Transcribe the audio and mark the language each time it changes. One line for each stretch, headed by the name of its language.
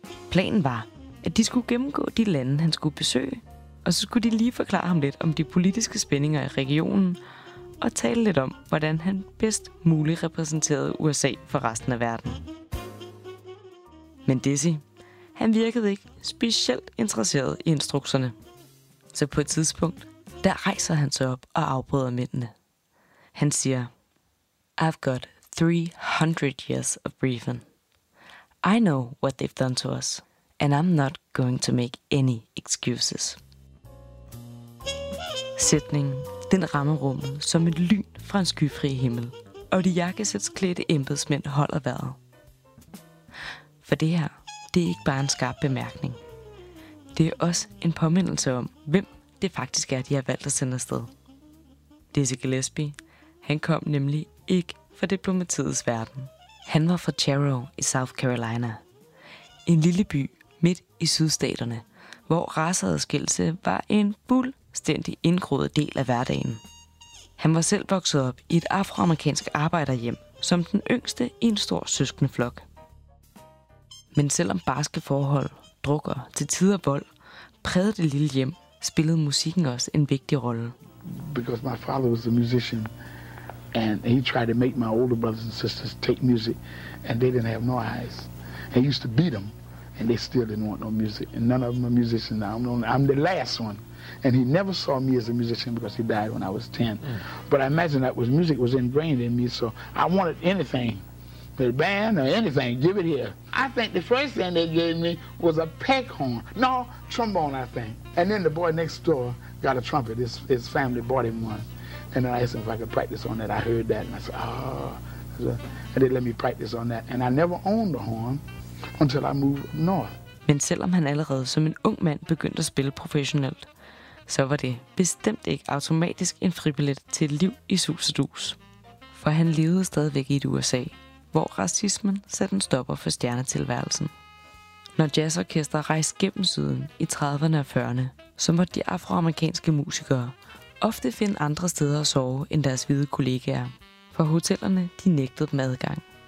Danish: Planen var, at de skulle gennemgå de lande, han skulle besøge, og så skulle de lige forklare ham lidt om de politiske spændinger i regionen, og tale lidt om, hvordan han bedst muligt repræsenterede USA for resten af verden. Men Dizzy, han virkede ikke specielt interesseret i instrukserne. Så på et tidspunkt, der rejser han sig op og afbryder mændene. Han siger,
English: I've got 300 years of briefing. I know what they've done to us, and I'm not going to make any excuses.
Danish: Sætningen, den rammer rummet som et lyn fra en skyfri himmel, og de jakkesætsklædte embedsmænd holder vejret. For det her, det er ikke bare en skarp bemærkning. Det er også en påmindelse om, hvem det faktisk er, de har valgt at sende afsted. Dizzy Gillespie, han kom nemlig ikke fra diplomatiets verden. Han var fra Chero i South Carolina. En lille by midt i sydstaterne, hvor raceadskillelse var en fuldstændig indgroet del af hverdagen. Han var selv vokset op i et afroamerikansk arbejderhjem, som den yngste i en stor søskendeflok. Men selvom barske forhold, druk og til tider vold, prægede det lille hjem, spillede musikken også en vigtig rolle.
English: Because my father was a musician, and he tried to make my older brothers and sisters take music, and they didn't have no eyes. He used to beat them, and they still didn't want no music. And none of them are musicians now. I'm the last one, and he never saw me as a musician because he died when I was 10. Mm. But I imagine that was music was ingrained in me, so I wanted anything, the band or anything, give it here. I think the first thing they gave me was a peckhorn, no trombone, I think. And then the boy next door got a trumpet. His family bought him one. And then I asked him if I could practice on that. I heard that and I said, and they let me practice on that. And I never owned a horn until I moved north.
Danish: Men selvom han allerede som en ung mand begyndte at spille professionelt, så var det bestemt ikke automatisk en fribillet til et liv i sus og dus. For han levede stadigvæk i et USA, hvor racismen satte en stopper for stjernetilværelsen. Når jazzorkester rejste gennem syden i 30'erne og 40'erne, så måtte de afroamerikanske musikere ofte finde andre steder at sove end deres hvide kollegaer, for hotellerne de nægtede dem adgang.